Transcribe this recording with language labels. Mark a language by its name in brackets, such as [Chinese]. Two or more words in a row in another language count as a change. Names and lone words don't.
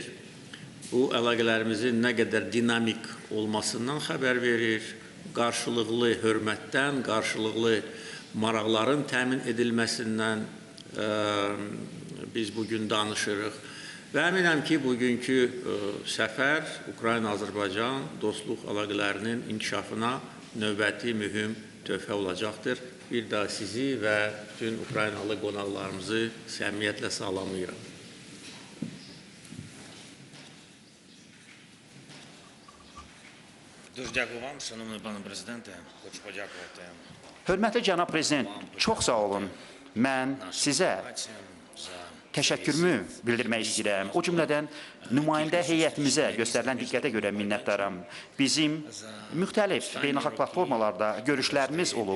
[Azerbaijani] Bu, əlaqələrimizin nə qədər dinamik olmasından xəbər verir, qarşılıqlı hörmətdən, qarşılıqlı maraqların təmin edilməsindən biz bugün danışırıq. Və əminəm ki, bugünkü səfər Ukrayna-Azərbaycan dostluq əlaqələrinin inkişafına növbəti mühüm töhfə olacaqdır. Bir daha sizi və bütün Ukraynalı qonaqlarımızı səmimiyyətlə salamlayıram. [Ukrainian] Дуже дякую вам, шановний пане президенте. Хочу подякувати. [Azerbaijani] Hörmətli cənab prezident, çox sağ olun. Mən sizə за təşəkkürümü bildirmək istəyirəm. O cümlədən nümayəndə heyətimizə göstərilən diqqətə görə minnətdaram. Bizim müxtəlif beynəlxalq platformalarda görüşlərimiz olub.